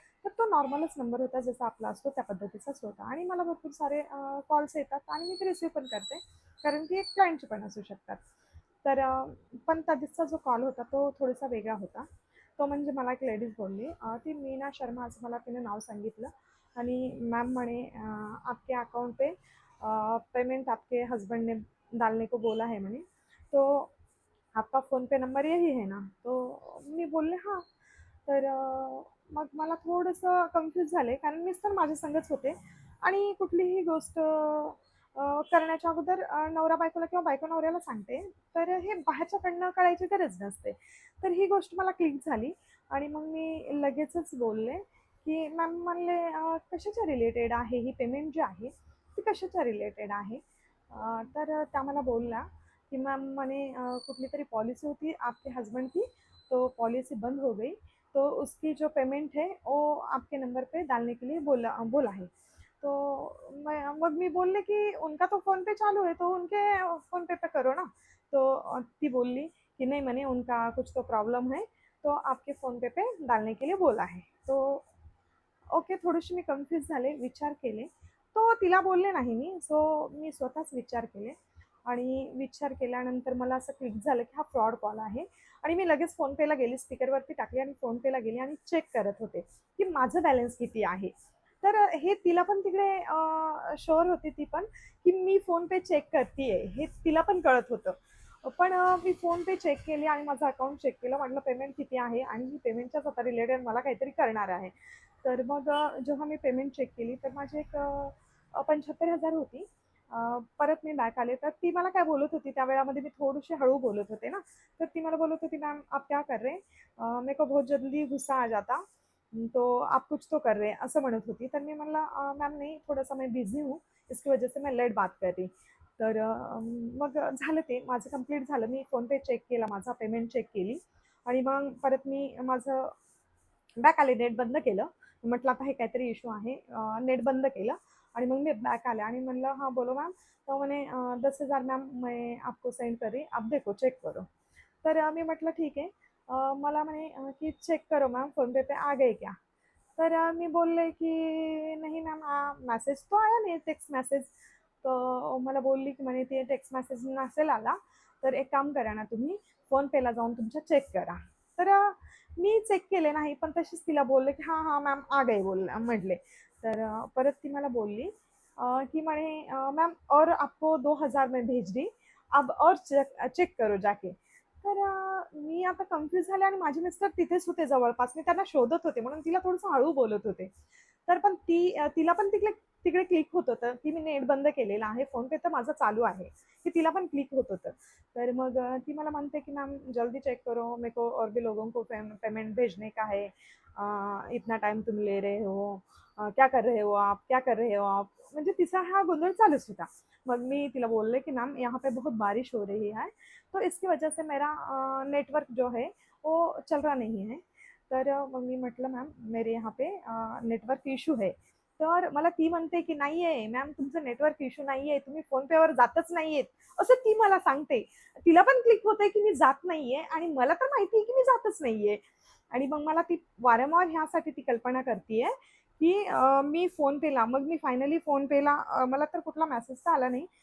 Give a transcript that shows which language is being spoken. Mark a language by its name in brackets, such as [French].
[Marathi] तर तो नॉर्मलच नंबर होता, जसा आपला असतो त्या पद्धतीचाच होता. आणि मला भरपूर सारे कॉल्स येतात आणि मी ते रिसीव्ह पण करते, कारण की एक क्लायंटचे पण असू शकतात. तर पण त्या दिवसाचा जो कॉल होता तो थोडासा वेगळा होता. तो म्हणजे मला एक लेडीज बोलली, ती मीना शर्मा असं मला तिने नाव सांगितलं. [Hindi] आणि मॅम [Marathi] म्हणे, [Hindi] आपके अकाउंट पे पेमेंट आपके हस्बैंड ने डालने को बोला है म्हणे. तो आपका फोन पे नंबर यही है ना? [Marathi] तो मी बोलले हां. तर मग मला थोडंसं कन्फ्यूज झाले, कारण मीच तर माझ्या संगच होते. आणि कुठलीही गोष्ट करण्याच्या अगोदर नवरा बायकोला किंवा बायको नवऱ्याला सांगते, तर हे बाहेरच्याकडनं कळायची गरज नसते. तर ही गोष्ट मला क्लिक झाली. आणि मग मी लगेचच बोलले, की मॅम म्हणले, कशाच्या रिलेटेड आहे ही पेमेंट जी आहे, ती कशाच्या रिलेटेड आहे? तर त्या मला बोलल्या, [Hindi] कि मैम मैंने [Marathi] कुठली तरी पॉलिसी होती [Hindi] आपके हस्बैंड की, तो पॉलिसी बंद हो गई, तो उसकी जो पेमेंट है वो आपके नंबर पे डालने के लिए बोला बोला है. तो मैं [Marathi] मग मी बोलले [Hindi] की उनका तो फ़ोन पे चालू है, तो उनके फ़ोन पे करो ना. [Marathi] तो ती बोलली [Hindi] की नहीं, मैंने उनका कुछ तो प्रॉब्लम है, तो आपके फ़ोन पे डालने के लिए बोला है. [Marathi] तो ओके, थोडीशी मी कन्फ्यूज झाले, विचार केले. तो तिला बोलले नाही मी. सो मी स्वतःच विचार केले. आणि विचार केल्यानंतर मला असं क्लिक झालं, की हा फ्रॉड कॉल आहे. आणि मी लगेच फोनपेला गेली, स्पीकरवरती टाकली आणि फोनपेला गेली आणि चेक करत होते, की माझं बॅलन्स किती आहे. तर हे तिला पण तिकडे शुअर होती ती पण, की मी फोनपे चेक करतीये, हे तिला पण कळत होतं. पण मी फोनपे चेक केली आणि माझं अकाउंट चेक केलं. म्हटलं पेमेंट किती आहे आणि ही पेमेंटच्याच आता रिलेटेड मला काहीतरी करणार आहे. तर मग जेव्हा मी पेमेंट चेक केली तर माझी एक 75,000 होती. परत मी बॅक आले तर ती मला काय बोलत होती, त्या वेळामध्ये मी थोडीशी हळू बोलत होते ना. तर ती मला बोलत होती, मॅम [Hindi] आप क्या कर रहे हैं? मेरे को बहुत जल्दी गुस्सा आ जाता, तो आप कुछ तो कर रहे हैं, [Marathi] असं म्हणत होती. तर मी म्हणलं, [Hindi] मॅम नहीं, थोड़ा-सा मैं बिझी हूँ, इसकी वजह से मैं लेट बात कर रही. [Marathi] तर मग झालं ते माझं कंप्लीट झालं. मी फोनपे चेक केला, माझा पेमेंट चेक केली. आणि मग परत मी माझं बॅक आले, नेट बंद केलं. म्हटलं आता हे काहीतरी इश्यू आहे. नेट बंद केलं आणि मग मी बॅक आले आणि म्हणलं, [Hindi] "हाँ, बोलो मैम." तो म्हणे, 10,000 मैम मैं आपको सेंड कर रही, आप देखो, चेक करो." [Marathi] तर मी म्हटलं ठीक आहे. मला म्हणे, की [Hindi] "चेक करो मैम, फ़ोनपे पे आ गए क्या?" [Marathi] तर मी बोलले की [Hindi] "नहीं मैम, मैसेज तो आया नहीं, टेक्स्ट मैसेज." [Marathi] तर मला बोलली की म्हणे, "ते टेक्स्ट मेसेज नसेल आला, तर एक काम करा ना तुम्ही, फोनपेला जाऊन तुमच्या चेक करा." तर मी चेक केले नाही, पण तशीच तिला बोलले की [Hindi] "हाँ, हाँ मैम, आ गए" [Marathi] म्हटले. तर परत ती मला बोलली, की म्हणे, [Hindi] "मैम और आपको 2,000 मैं भेज दी, अब और चेक चेक करो जाके." [Marathi] तर मी आता कन्फ्यूज झाले आणि माझे मिस्टर तिथेच होते जवळपास. मी त्यांना शोधत होते, म्हणून तिला थोडंसं हळू बोलत होते. तर पण तिला पण तिकडे तिकडे क्लिक होत होतं, की मी नेट बंद केलेला आहे. फोनपे तर माझा चालू आहे, की तिला पण क्लिक होत होतं. तर मग ती मला म्हणते, की [Hindi] "मैम जल्दी चेक करो, मेरे को और भी लोगों को पेमेंट भेजने का है. इतना टाइम तुम ले रहे हो. क्या कर रहे हो आप? क्या कर रहे हो आप?" [Marathi] म्हणजे तिचा हा गोंधळ चालूच होता. मग मी तिला बोलले, की [Hindi] "मैम यहाँ पे बहुत बारिश हो रही है, तो इसकी वजह से मेरा नेटवर्क जो है वो चल रहा नहीं है." [Marathi] तर मग मी म्हटलं, [Hindi] "मॅम मेरे यहाँ पे नेटवर्क इश्यू है." [Marathi] तर मला ती म्हणते, की "नाही आहे मॅम, तुमचं नेटवर्क इश्यू नाही आहे. तुम्ही फोनपेवर जातच नाहीयेत." असं ती मला सांगते. तिला पण क्लिक होतंय, की मी जात नाहीये आणि मला तर माहिती आहे, की मी जातच नाहीये. आणि मग मला ती वारंवार ह्यासाठी ती कल्पना करतीये, की मी फोनपेला, मग मी फायनली फोनपेला, मला तर कुठला मेसेज तर आला नाही.